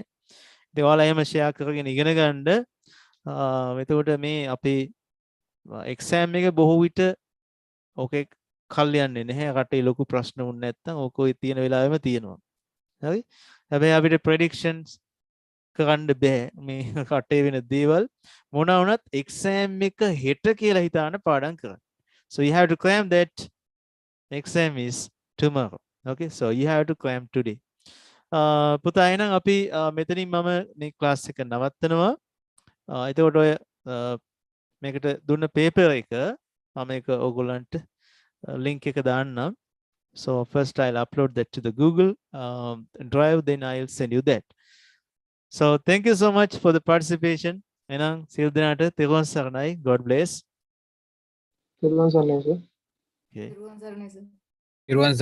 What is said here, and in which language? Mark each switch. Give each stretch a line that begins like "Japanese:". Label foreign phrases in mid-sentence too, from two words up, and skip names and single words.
Sinhala: ඉතින් ඔයාලා එහෙම ෂෙයා කරගෙන ඉගෙන ගන්න. එතකොට මේ අපේ එක්සෑම් එක බොහෝ විට ඕකේ කල් යන්නේ නැහැ. රටේ ලොකු ප්‍රශ්න වුණ නැත්නම් ඕක ඔය තියෙන වෙලාවෙම තියෙනවා. හරි? හැබැයි අපිට ප්‍රෙඩික්ෂන්ස් කරන්න බෑ මේ රටේ වෙන දේවල් මොනවා වුණත් එක්සෑම් එක හෙට කියලා හිතාන පාඩම් කරන්න.
English: So you have to cram that exam is tomorrow. Okay, so you have to cram today.
Sinhala: පුතා එහෙනම් අපි මෙතනින් මම මේ ක්ලාස් එක නවත්තනවා. එතකොට ඔය මේකට දුන්න පේපර් එක මම ඒක ඕගොල්ලන්ට link එක දාන්නම්.
English: So first I'll upload that to the Google Drive, then I'll send you that. So thank you so much for the participation.
Sinhala: එහෙනම් සියලු දෙනාට තෙරුවන් සරණයි.
English: God bless.
Sinhala: තෙරුවන් සරණයි සර්. Okay. Iruwan